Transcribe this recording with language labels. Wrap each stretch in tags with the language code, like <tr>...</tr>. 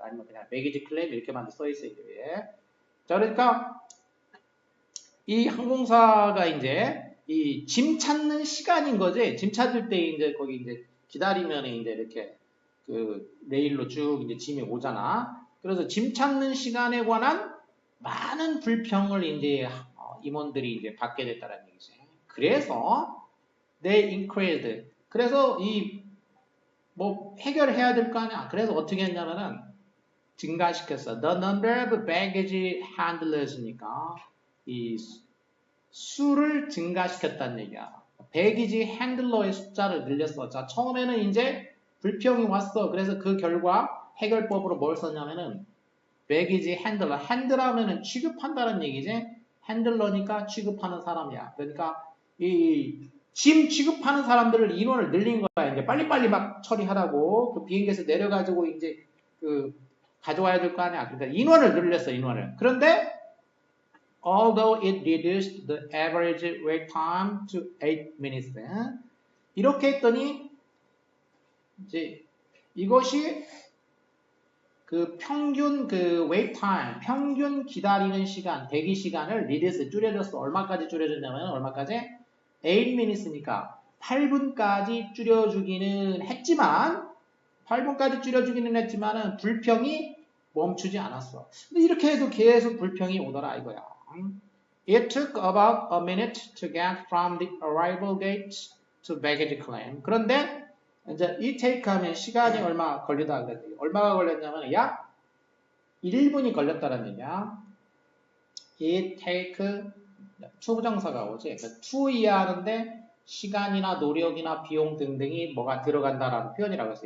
<ko>아니면 그냥 baggage claim 이렇게만 써 있어요. 예. 자, 그러니까 이 항공사가 이제 이 짐 찾는 시간인 거지. 짐 찾을 때 이제 거기 이제 기다리면 이제 이렇게 그 레일로 쭉 이제 짐이 오잖아. 그래서 짐 찾는 시간에 관한 많은 불평을 이제 임원들이 이제 받게 됐다는 얘기지. 그래서</ko> <en>they increased.</en> <ko>그래서 이 뭐 해결해야 될 거 아니야. 그래서 어떻게 했냐면은 증가시켰어.</ko> <en>The number of baggage handlers</en> <ko>니까 이 수를 증가시켰다는 얘기야. 배기지 핸들러의 숫자를 늘렸어. 자, 처음에는 이제 불평이 왔어. 그래서 그 결과 해결법으로 뭘 썼냐면은 배기지 핸들러. 핸들하면은 취급한다는 얘기지. 핸들러니까 취급하는 사람이야. 그러니까 이 짐 취급하는 사람들을 인원을 늘린 거야. 이제 빨리빨리 막 처리하라고. 그 비행기에서 내려가지고 이제 그 가져와야 될 거 아니야. 그러니까 인원을 늘렸어, 인원을. 그런데</ko> <en>although it reduced the average wait time to 8 minutes.</en> <ko>이렇게 했더니 이제 이것이 그 평균 그 wait time, 평균 기다리는 시간, 대기 시간을 reduce 줄여줬어. 얼마까지 줄여줬냐면 얼마까지?</ko> <en>8 minutes</en> <ko>니까 8분까지 줄여주기는 했지만 8분까지 줄여주기는 했지만은 불평이 멈추지 않았어. 근데 이렇게 해도 계속 불평이 오더라 이거야.</ko> <en>It took about a minute to get from the arrival gate to baggage claim.</en> <ko>그런데 이제 이 take 하면 시간이 얼마 걸리다 그랬더니 얼마가 걸렸냐면 약 1분이 걸렸다는 얘기야. It take 투부정사가 오지. 그러니까 to 이해하는데 시간이나 노력이나 비용 등등이 뭐가 들어간다라는 표현이라고 했어.</ko>